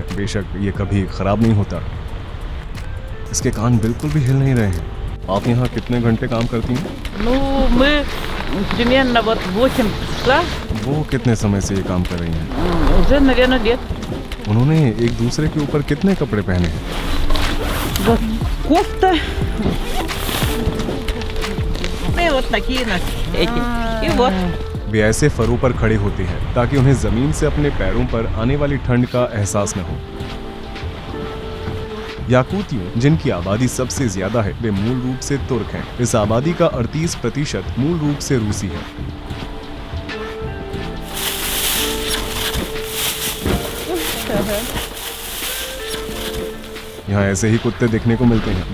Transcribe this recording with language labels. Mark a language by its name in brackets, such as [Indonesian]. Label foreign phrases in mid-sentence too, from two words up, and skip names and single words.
[Hindi] बेशक ये कभी खराब नहीं होता। इसके कान बिल्कुल भी हिल नहीं रहे हैं। आप यहाँ कितने घंटे काम करती हैं? वो कितने समय से ये काम कर रही हैं? उन्होंने एक दूसरे के ऊपर कितने कपड़े पहने हैं? [Russian] Кофта. И вот такие эти. И вот. [Hindi] वे ऐसे फरों पर खड़े होते हैं ताकि उन्हें जमीन से अपने पैरों पर आने वाली ठंड का एहसास न हो। याकूतियों, जिनकी आबादी सबसे ज्यादा है, वे मूल रूप से तुर्क हैं। इस आबादी का 38% मूल रूप से रूसी है। यहाँ ऐसे ही कुत्ते देखने को मिलते हैं।